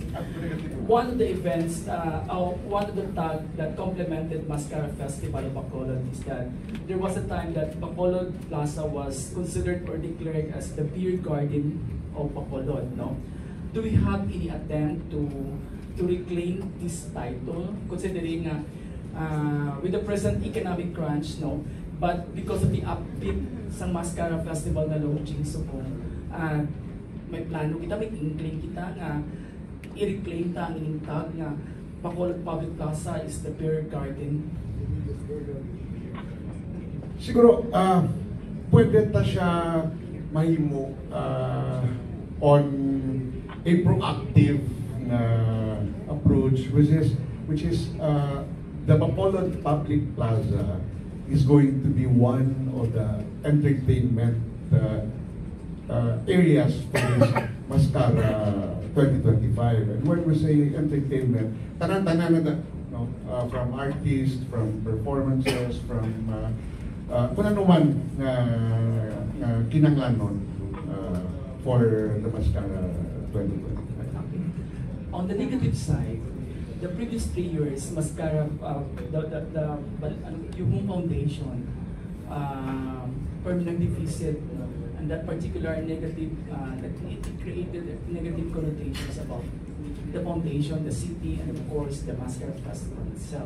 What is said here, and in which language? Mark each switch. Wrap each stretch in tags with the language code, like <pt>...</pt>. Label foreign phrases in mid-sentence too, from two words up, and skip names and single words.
<en>One of the events, one of the tag that complemented Mascara Festival of Bacolod is that there was a time that Bacolod Plaza was considered or declared as the beer garden of Bacolod. No, do we have any attempt to reclaim this title, considering with the present economic crunch, no? But because of the upbeat</en> <hil>sa Mascara Festival na launching, so kung may plano kita, may inkling kita nga i-reclaim ta ang ining tag nga Bacolod Public Plaza</hil> <en>is the beer garden?</en> <hil>Siguro, pwede ta siya mahimo</hil> <en>on a proactive na approach, which is the Bacolod Public Plaza is going to be one of the entertainment areas for this Mascara 2025. And when we say entertainment,</en> <hil>tanan-tanan na</hil> <en>from artists, from performances, from</en> <hil>kung ano man kinanglanon</hil> <en>for the Mascara 2025. On the negative side, the previous 3 years, Mascara, yung foundation, permanent deficit, and that particular negative, it created negative connotations about the foundation, the city, and of course the Mascara Festival itself.</en>